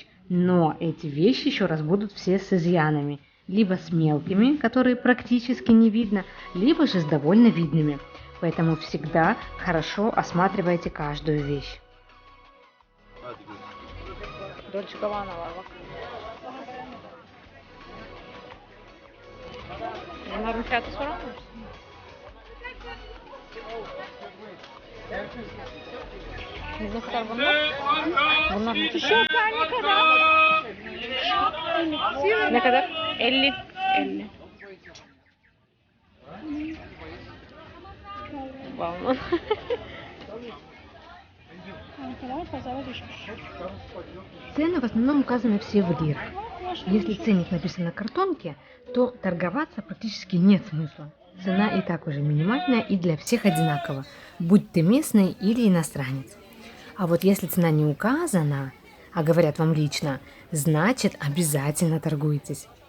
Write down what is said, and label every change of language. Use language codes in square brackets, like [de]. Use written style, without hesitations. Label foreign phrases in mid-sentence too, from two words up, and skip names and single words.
[ru] Но эти вещи еще раз будут все с изъянами, либо с мелкими, которые практически не видно, либо же с довольно видными. Поэтому всегда хорошо осматривайте каждую вещь. [tr] Dolce Gabbana var bak. Bunların fiyatı sorar mısın? Ne kadar bunlar? Bunlar ne? Tişörtler ne kadar? Ne kadar? 50. 50. Vallahi. Kankalar pazara düşmüş. [ru] Цены в основном указаны все в лирах. Если ценник написан на картонке, то торговаться практически нет смысла. Цена и так уже минимальная и для всех одинакова, будь ты местный или иностранец. А вот если цена не указана, а говорят вам лично, значит обязательно торгуйтесь.